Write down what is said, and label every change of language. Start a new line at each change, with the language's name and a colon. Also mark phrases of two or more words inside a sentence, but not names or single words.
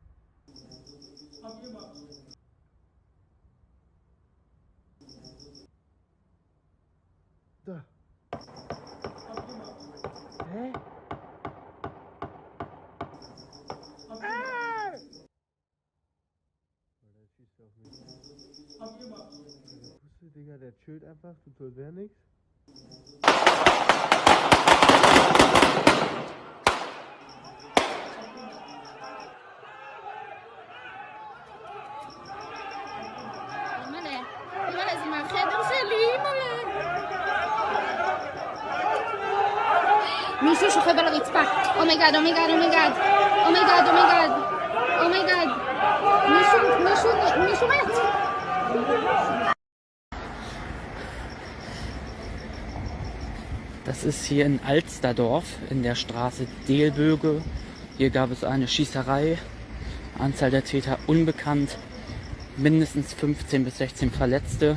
German: Da. Hä? Digga, der chillt einfach, tut so, als wäre nix.
Hebrew: אימא'לה, זה מהחדר שלי, אימא'לה. מישהו שוכב על הרצפה. אומייגאד, אומייגאד, אומייגאד. אומייגאד, אומייגאד. אומייגאד. מישהו מת.
German: Das ist hier in Alsterdorf in der Straße Delböge. Hier gab es eine Schießerei. Anzahl der Täter unbekannt. Mindestens 15 bis 16 Verletzte.